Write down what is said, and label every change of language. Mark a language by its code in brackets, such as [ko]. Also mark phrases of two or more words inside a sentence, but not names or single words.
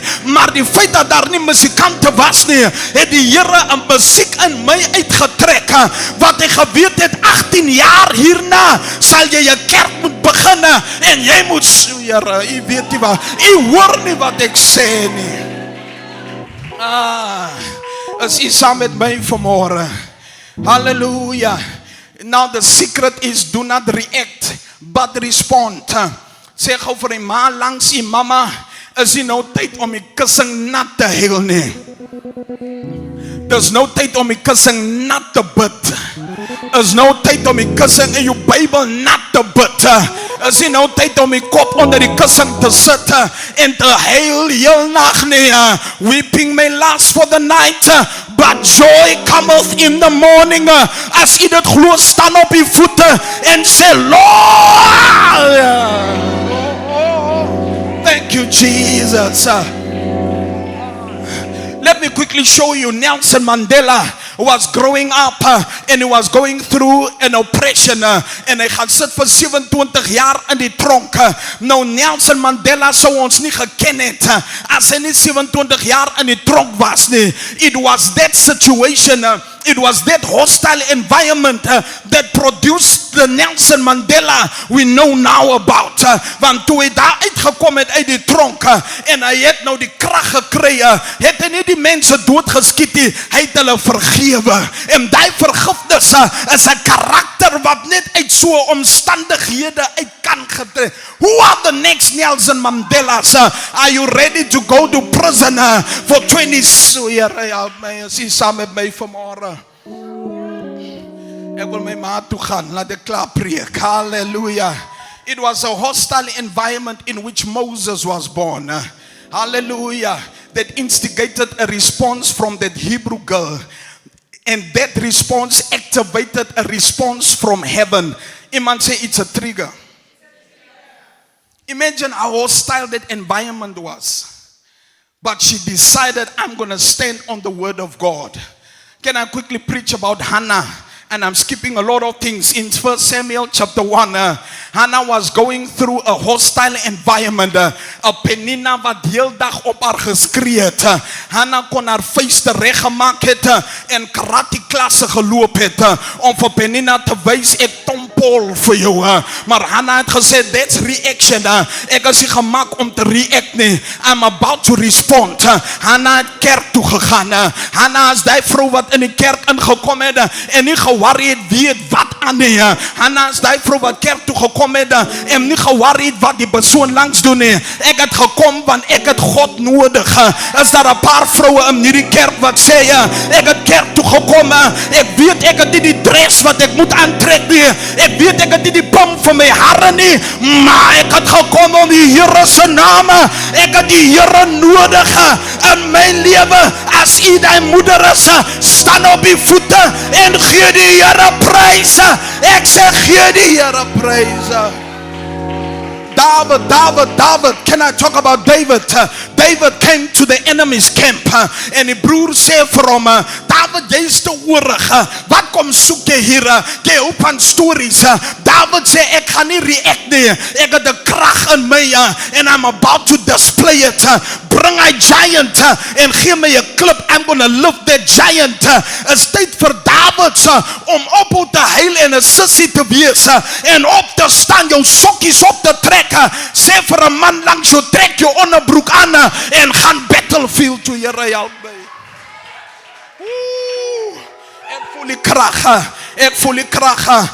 [af] Maar die feit dat daar nie musikante was nie, het die Here 'n musiek in my uitgetrek, wat ek geweet het 18 jaar hierna sal jy 'n kerk moet begin en jy moet, Here, u weet nie wat, u hoor nie wat ek sê nie. Is u saam met my vanmôre? Hallelujah. [en] Now the secret is do not react but respond. [af] Sê gou vir die ma langs die mamma, is nie nou tyd om die kussing nat te heel nie. Dis nou tyd om die kussing nat te bid. Is nou tyd om die kussing in jou Bybel nat te bid. Is nie nou tyd om die kop onder die kussing te sit en te huil heel nag nie. [en] Weeping may last for the night, but joy cometh in the morning. [af] As u dit glo, staan op u voete en sê, [en] Lord, thank you, Jesus. Let me quickly show you. Nelson Mandela was growing up and he was going through an oppression [af] en hy gaan sit vir 27 jaar in die tronk. Nou Nelson Mandela sou ons nie geken het as hy nie 27 jaar in die tronk was nie. [en] It was that situation, it was that hostile environment that produced the Nelson Mandela we know now about. [af] Want toe hy daar uitgekom het uit die tronk en hy het nou die krag gekry, het hy nie die mense doodgeskiet nie, hy het hulle vergewe. En die vergifnis is 'n karakter wat net uit so omstandighede uit kan getrek. [en] Who are the next Nelson Mandelas? Are you ready to go to prison for 20 years? [af] Help my, is jy saam met my vanmôre? Ek wil my ma toe gaan, laat ek klaar preek. Hallelujah. [en] It was a hostile environment in which Moses was born. Hallelujah. That instigated a response from that Hebrew girl. And that response activated a response from heaven. Iemand say it's a trigger. Imagine how hostile that environment was. But she decided, I'm going to stand on the word of God. Can I quickly preach about Hannah? And I'm skipping a lot of things. In 1 Samuel chapter 1, Hannah was going through a hostile environment. [af] Penina wat heel dag op haar geskree het. Hannah kon haar vuiste reg gemaak het en karate klasse geloop het om vir Penina te wys ek tompol vir jou. Maar Hannah het gesê, [en] that's reaction. [af] Ek is nie gemaak om te react nie. [en] I'm about to respond. [af] Hannah het kerk toe gegaan. Hannah is die vrou wat in die kerk ingekom het en nie worry het wie het wat aan nie. Hannah is die vrou wat kerk toe gekom het en nie geworry het wat die persoon langs doen nie. Ek het gekom want ek het God nodig. Is daar 'n paar vroue in hierdie kerk wat sê ek het kerk toe gekom. Ek weet ek het nie die dress wat ek moet aantrek nie. Ek weet ek het nie die pom vir my hare nie, maar ek het gekom om die Here se naam. Ek het die Here nodig in my lewe. As u die moeder is, staan op die voete en gee die Here prys. Ek sê gee die Here prys. David. [en] Can I talk about David? David came to the enemy's camp [af] en die broer sê vir hom, David, jy is te oorig. Wat kom soek jy hier? Jy hoop aan stories. David sê, ek gaan nie react nie. Ek het 'n krag in my [en] and I'm about to display it. [af] Bring my giant en gee my 'n klip. [en] I'm going to lift that giant. [af] Is tyd vir David om op te huil en 'n sussie te wees en op te staan, jou sokkies op te trek. Sê vir 'n man langs jou, trek jou onderbroek aan en gaan battlefield toe. Here help my. Ek voel die krag.